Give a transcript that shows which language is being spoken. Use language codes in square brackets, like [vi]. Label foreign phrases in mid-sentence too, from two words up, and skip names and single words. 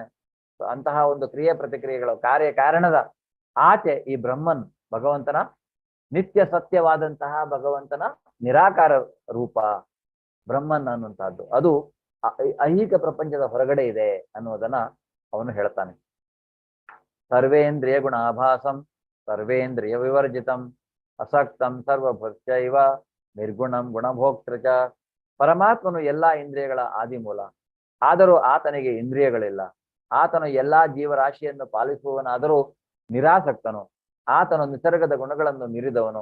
[kn] ಅಂತಹ ಒಂದು ಕ್ರಿಯೆ ಪ್ರತಿಕ್ರಿಯೆಗಳ ಕಾರ್ಯ ಕಾರಣದ ಆಚೆ ಈ ಬ್ರಹ್ಮನ್ ಭಗವಂತನ ನಿತ್ಯ ಸತ್ಯವಾದಂತಹ ಭಗವಂತನ ನಿರಾಕಾರ ರೂಪ ಬ್ರಹ್ಮನ್ ಅನ್ನುವಂತಹದ್ದು ಅದು ಐಹಿಕ ಪ್ರಪಂಚದ ಹೊರಗಡೆ ಇದೆ ಅನ್ನುವುದನ್ನ ಅವನು ಹೇಳ್ತಾನೆ. [sa] ಸರ್ವೇಂದ್ರಿಯ ಗುಣಾಭಾಸಂ ಸರ್ವೇಂದ್ರಿಯ ವಿವರ್ಜಿತಂ ಅಸಕ್ತಂ ಸರ್ವಭೃತ್ಯೈವ ನಿರ್ಗುಣಂ ಗುಣಭೋಕ್ತೃ ಚ. [kn] ಪರಮಾತ್ಮನು ಎಲ್ಲಾ ಇಂದ್ರಿಯಗಳ ಆದಿಮೂಲ, ಆದರೂ ಆತನಿಗೆ ಇಂದ್ರಿಯಗಳಿಲ್ಲ. ಆತನು ಎಲ್ಲಾ ಜೀವರಾಶಿಯನ್ನು ಪಾಲಿಸುವವನಾದರೂ ನಿರಾಸಕ್ತನು. ಆತನು ನಿಸರ್ಗದ ಗುಣಗಳನ್ನು ಮೀರಿದವನು.